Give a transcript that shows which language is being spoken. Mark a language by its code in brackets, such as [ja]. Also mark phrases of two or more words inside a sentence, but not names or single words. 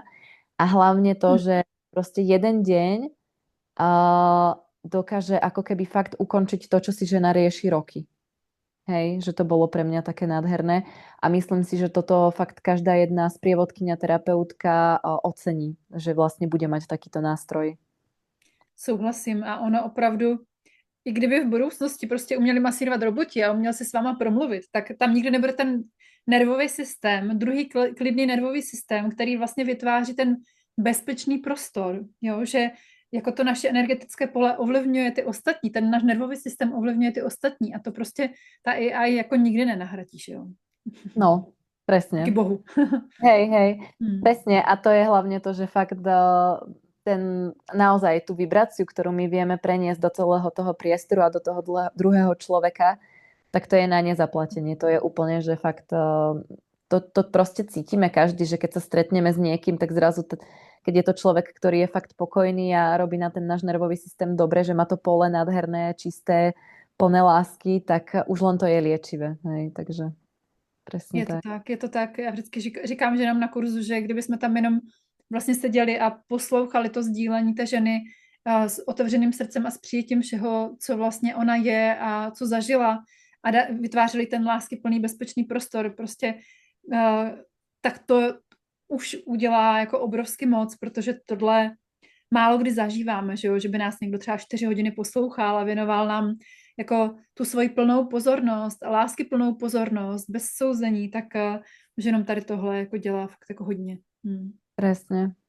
[sk] A hlavne to, že proste jeden deň dokáže ako keby fakt ukončiť to, čo si žena rieši roky. Hej, že to bolo pre mňa také nádherné a myslím si, že toto fakt každá jedna sprievodkyňa, terapeutka ocení, že vlastne bude mať takýto nástroj. [cs] Souhlasím a ono opravdu, i kdyby v budoucnosti prostě uměli masírovat roboti a uměl se s váma promluvit, tak tam nikdy nebude ten nervový systém, druhý klidný nervový systém, který vlastně vytváří ten bezpečný prostor, jo, že jako to naše energetické pole ovlivňuje ty ostatní, ten náš nervový systém ovlivňuje ty ostatní a to prostě ta AI jako nikdy nenahradíš, jo. [sk] No, presne. [cs] Díky bohu. [sk] Hej, presne a to je hlavne to, že fakt naozaj tú vibráciu, ktorú my vieme preniesť do celého toho priestoru a do toho druhého človeka, tak to je na nezaplatenie. To je úplne, že fakt to proste cítime každý, že keď sa stretneme s niekým, tak zrazu, keď je to človek, ktorý je fakt pokojný a robí na ten náš nervový systém dobre, že má to pole nádherné, čisté, plné lásky, tak už len to je liečivé. Hej, takže presne Je to tak. [cs] Já vždycky říkám ženám na kurzu, že kdyby jsme tam jenom vlastně seděli a poslouchali to sdílení té ženy s otevřeným srdcem a s přijetím všeho, co vlastně ona je a co zažila a vytvářeli ten láskyplný bezpečný prostor, prostě tak to už udělá jako obrovský moc, protože tohle málo kdy zažíváme, že by nás někdo třeba 4 hodiny poslouchal a věnoval nám jako tu svoji plnou pozornost a láskyplnou pozornost bez souzení, tak už jenom tady tohle jako dělá fakt jako hodně.